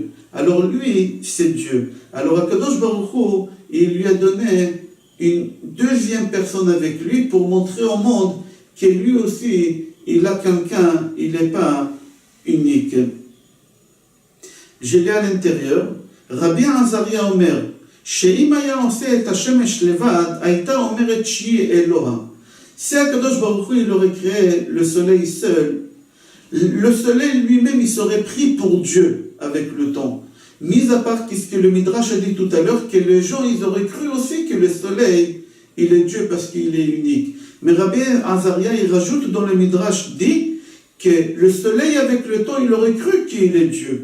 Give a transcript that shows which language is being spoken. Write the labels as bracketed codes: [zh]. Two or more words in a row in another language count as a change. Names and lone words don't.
[fr] Alors lui, c'est Dieu. Alors [he] הקדוש ברוך הוא, [fr] il lui a donné une deuxième personne avec lui pour montrer au monde que lui aussi, il a quelqu'un, il n'est pas unique. Je lis à l'intérieur, [he] רבי עזריה אומר, שאם היה עושה את השמש לבד, הייתה אומרת שהיא אלוה. [fr] Si [he] הקדוש ברוך הוא, [fr] il aurait créé le soleil seul, le soleil lui-même, il serait pris pour Dieu avec le temps. Mis à part ce que le Midrash a dit tout à l'heure, que les gens, ils auraient cru aussi que le soleil, il est Dieu parce qu'il est unique. Mais Rabbi Azaria, il rajoute dans le Midrash, dit que le soleil avec le temps, il aurait cru qu'il est Dieu.